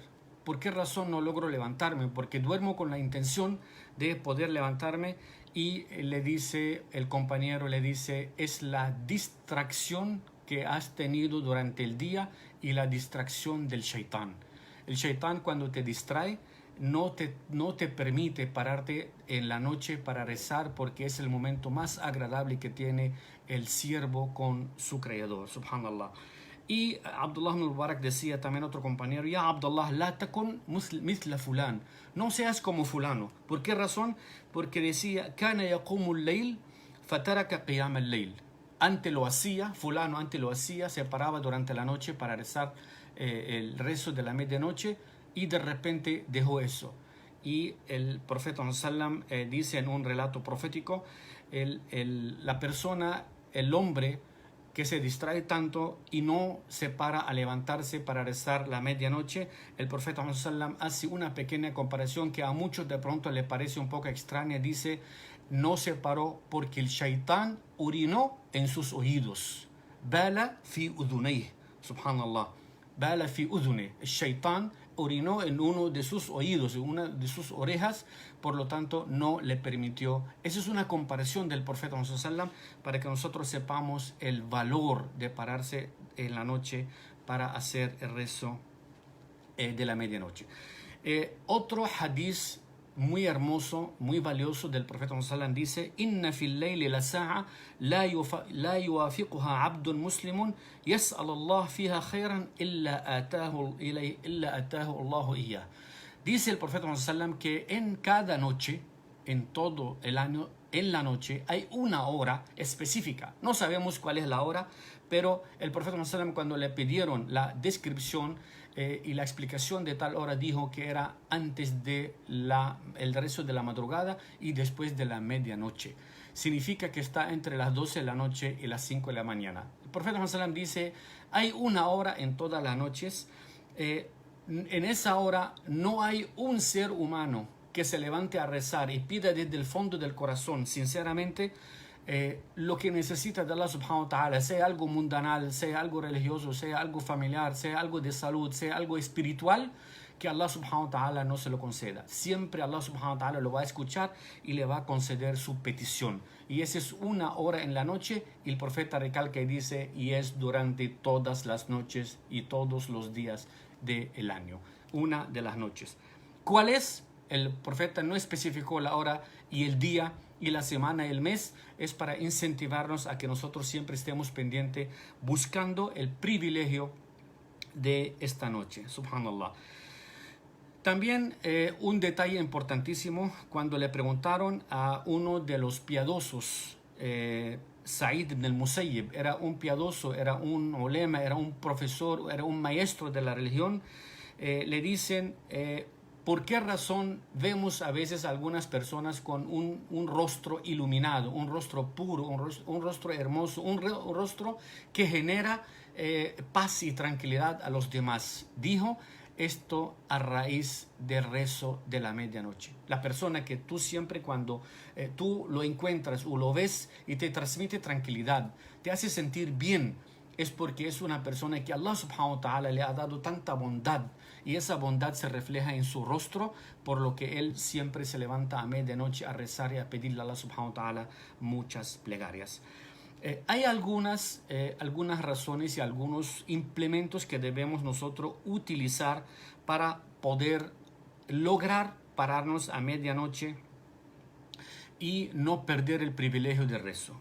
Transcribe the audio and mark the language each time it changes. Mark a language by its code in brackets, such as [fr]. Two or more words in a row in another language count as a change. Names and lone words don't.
[es] ¿Por qué razón no logro levantarme? Porque duermo con la intención de poder levantarme, y el compañero le dice, es la distracción que has tenido durante el día y la distracción del shaitán. El shaitán, cuando te distrae, no te permite pararte en la noche para rezar, porque es el momento más agradable que tiene el siervo con su creador, subhanallah. Y Abdullah ibn Mubarak decía también, otro compañero: [ar] يا عبد الله، لا تكن مثل فلان, [es] no seas como fulano. ¿Por qué razón? Porque decía: [ar] كان يقوم الليل فترك قيام الليل. [es] Antes lo hacía, fulano antes lo hacía, se paraba durante la noche para rezar el rezo de la medianoche, y de repente dejó eso. Y el profeta sallam dice en un relato profético: la persona, el hombre que se distrae tanto y no se para a levantarse para rezar la medianoche, el profeta sallam hace una pequeña comparación que a muchos de pronto le parece un poco extraña. Dice: no se paró porque el shaitán urinó en sus oídos. [ar] بال في أذنيه، سبحان الله. بال في أذنيه. [es] El shaitán orinó en uno de sus oídos, en una de sus orejas, por lo tanto no le permitió. Esa es una comparación del profeta Muhammad sallam, para que nosotros sepamos el valor de pararse en la noche para hacer el rezo de la medianoche. Otro hadith muy hermoso, muy valioso del profeta Muhammad sallam dice: [ar] إن في الليل لساعة لا يوافقها عبد مسلم يسأل الله فيها خيرا إلا أعطاه الله إياه. [es] Dice el profeta Muhammad sallam que en cada noche, en todo el año, en la noche hay una hora específica. No sabemos cuál es la hora, pero el profeta Muhammad sallam, cuando le pidieron la descripción y la explicación de tal hora, dijo que era antes de el rezo de la madrugada y después de la medianoche. Significa que está entre las 12 de la noche y las 5 de la mañana. El profeta Muhammad sallam dice: hay una hora en todas las noches. En esa hora no hay un ser humano que se levante a rezar y pida desde el fondo del corazón, sinceramente, lo que necesita de Allah [ar] سبحانه وتعالى, [es] sea algo mundanal, sea algo religioso, sea algo familiar, sea algo de salud, sea algo espiritual, que Allah [ar] سبحانه وتعالى [es] no se lo conceda. Siempre Allah [ar] سبحانه وتعالى [es] lo va a escuchar y le va a conceder su petición. Y esa es una hora en la noche, y el profeta recalca y dice: y es durante todas las noches y todos los días del año, una de las noches. ¿Cuál es? El profeta no especificó la hora y el día y la semana y el mes. Es para incentivarnos a que nosotros siempre estemos pendientes, buscando el privilegio de esta noche, subhanallah. También un detalle importantísimo: cuando le preguntaron a uno de los piadosos, Sa'id ibn al-Musayyib, era un piadoso, era un ulema, era un profesor, era un maestro de la religión, le dicen: ¿por qué razón vemos a veces algunas personas con un rostro iluminado, un rostro puro, un rostro hermoso, un rostro que genera paz y tranquilidad a los demás? Dijo: esto a raíz del rezo de la medianoche. La persona que tú siempre, cuando tú lo encuentras o lo ves y te transmite tranquilidad, te hace sentir bien, es porque es una persona que Allah [ar] سبحانه وتعالى [es] le ha dado tanta bondad, y esa bondad se refleja en su rostro, por lo que él siempre se levanta a medianoche a rezar y a pedirle a Allah [ar] سبحانه وتعالى [es] muchas plegarias. Hay algunas razones y algunos implementos que debemos nosotros utilizar para poder lograr pararnos a medianoche y no perder el privilegio de rezo.